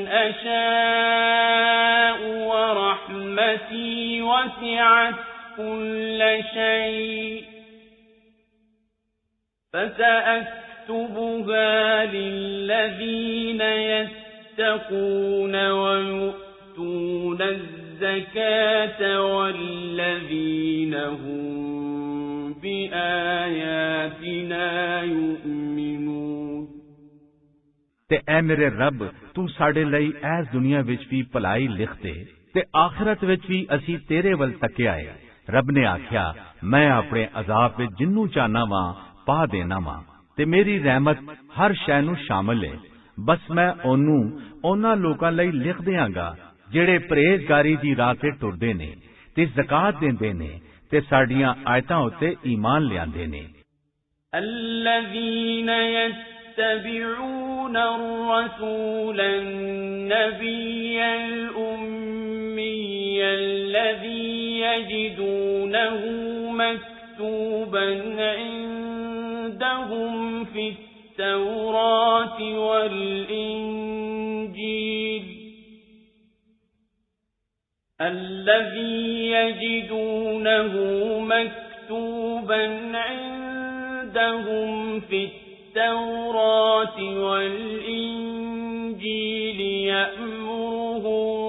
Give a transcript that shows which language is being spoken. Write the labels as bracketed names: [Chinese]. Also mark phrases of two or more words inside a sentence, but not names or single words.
[Arabic] أشاء ورحمتي وسعت كل شيء فسأكتبها للذين يتقون ويؤتون الزكاة والذين هم بآياتنا يؤمنون۔ [Punjabi] ਤੇ ਐ ਮੇਰੇ ਰੱਬ, ਤੂੰ ਸਾਡੇ ਲਈ ਇਸ ਦੁਨੀਆ ਵਿੱਚ ਵੀ ਭਲਾਈ ਲਿਖ ਦੇ ਤੇ ਆਖਿਰਤ ਵਿੱਚ ਵੀ ਅਸੀਂ ਤੇਰੇ ਵੱਲ ਤੱਕਿਆ ਹੈ। ਰੱਬ ਨੇ ਆਖਿਆ, ਮੈਂ ਆਪਣੇ ਅਜ਼ਾਬ ਵਿੱਚ ਜਿੰਨੂੰ ਚਾਹਨਾ ਵਾਂ ਪਾ ਦੇਣਾ ਵਾਂ, ਤੇ ਮੇਰੀ ਰਹਿਮਤ ਹਰ ਸ਼ੈ ਨੂੰ ਸ਼ਾਮਲ ਹੈ। ਬਸ ਮੈਂ ਉਹਨੂੰ ਉਹਨਾਂ ਲੋਕਾਂ ਲਈ ਲਿਖ ਦਿਆਂਗਾ ਜਿਹੜੇ ਪਰਹੇਜ਼ਗਾਰੀ ਦੀ ਰਾਹ ਤੇ ਟੁਰਦੇ ਨੇ ਤੇ ਜ਼ਕਾਤ ਦਿੰਦੇ ਨੇ ਤੇ ਸਾਡੀਆਂ ਆਇਤਾਂ ਉੱਤੇ ਈਮਾਨ ਲਿਆਂਦੇ ਨੇ। [Arabic] يتبعون الرسول النبي الأمي الذي يجدونه مكتوبا عندهم في التوراة والإنجيل التوراة والإنجيل يأمرهم